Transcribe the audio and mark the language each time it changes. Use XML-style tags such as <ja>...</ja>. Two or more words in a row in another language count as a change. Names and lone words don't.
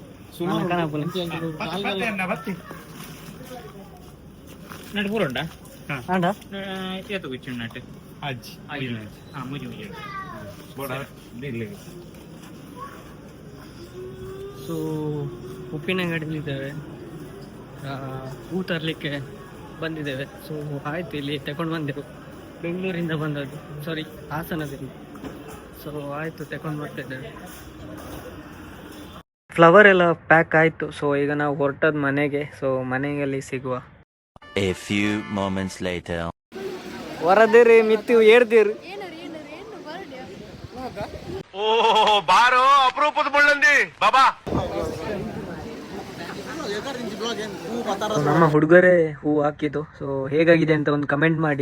<tcy>ನಟ್ ಪೂರ ಉಂಟಾ ಆಂಡ ಏತು ಬಿಚ್ಚು ನಟ್ ಅಜ್ಜಿ ಮುಜಿ</tcy> <kn>ಸೊ ಉಪ್ಪಿನಂಗಡಿಲಿದ್ದೇವೆ, ಹೂ ತರಲಿಕ್ಕೆ ಬಂದಿದ್ದೇವೆ. ಸೊ ಆಯ್ತು, ಇಲ್ಲಿ ತಗೊಂಡು ಬಂದೆವು, ಬೆಂಗಳೂರಿಂದ ಬಂದದ್ದು, ಸಾರಿ ಹಾಸನದಿಂದ. ಸೊ ಆಯಿತು, ತಗೊಂಡು ಬರ್ತಿದ್ದೇವೆ. ಫ್ಲವರ್ ಎಲ್ಲ ಪ್ಯಾಕ್ ಆಯಿತು. ಸೊ ಈಗ ನಾವು ಹೊರಟದ ಮನೆಗೆ. ಸೊ ಮನೆಯಲ್ಲಿ ಸಿಗುವ.</kn> <en>A few moments later.</en> <tcy>ಹೊರದಿರಿ ಮಿತ್ತು ಏರ್ದಿರಿ</tcy> <kn>ಓ ಬಾರೋ ಅಪರೂಪದ ಮುಳ್ಳಂದಿ ಬಾಬಾ. ನಮ್ಮ ಹುಡುಗರೇ ಹೂ ಹಾಕಿದ್ದು. ಸೊ ಹೇಗಾಗಿದೆ ಅಂತ ಒಂದು ಕಮೆಂಟ್ ಮಾಡಿ.</kn>